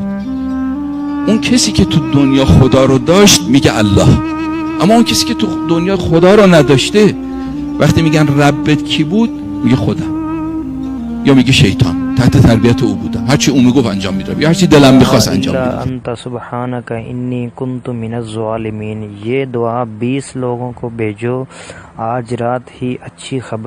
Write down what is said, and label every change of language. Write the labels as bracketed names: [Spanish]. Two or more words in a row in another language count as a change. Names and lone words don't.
[Persian] اون کسی که تو دنیا خدا رو داشت میگه الله، اما اون کسی که تو دنیا خدا رو نداشته وقتی میگن ربت کی بود میگه خدا یا میگه شیطان، تحت تربیت او بودم، هرچی او میگفت انجام میدادم یا هرچی دلم میخواست انجام میدادم. [Arabic] انت سبحانک انی کنت من الظالمین، [Urdu] یہ دعا 20 لوگوں کو بھیجو، آج رات ہی اچھی خبر